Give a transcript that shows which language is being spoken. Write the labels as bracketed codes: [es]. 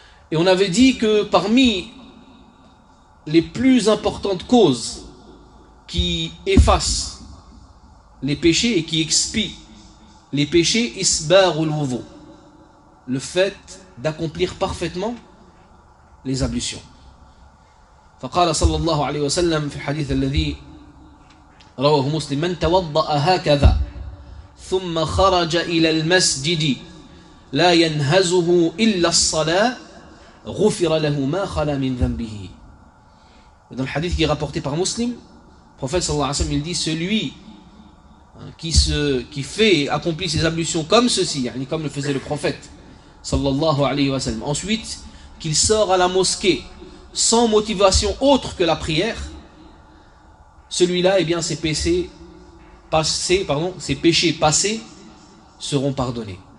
[fr] Et on avait dit que parmi les plus importantes causes qui effacent les péchés et qui expient les péchés, isbar ul wudu, le fait d'accomplir parfaitement les ablutions. [ar] Faqala sallallahu alayhi wa sallam fi hadith alladhi rawahu muslim, man tawadda'a hakadha ثم خرج إلى المسجد لا ينهزه إلا الصلاة غفر له ما خلا من ذنبه. [fr] Dans le hadith qui est rapporté par Muslim, le prophète sallallahu alayhi wa sallam, il dit, celui qui accomplit ses ablutions comme ceci, comme le faisait le prophète sallallahu alayhi wa sallam, ensuite qu'il sort à la mosquée sans motivation autre que la prière, celui-là, eh bien, ses péchés passés seront pardonnés.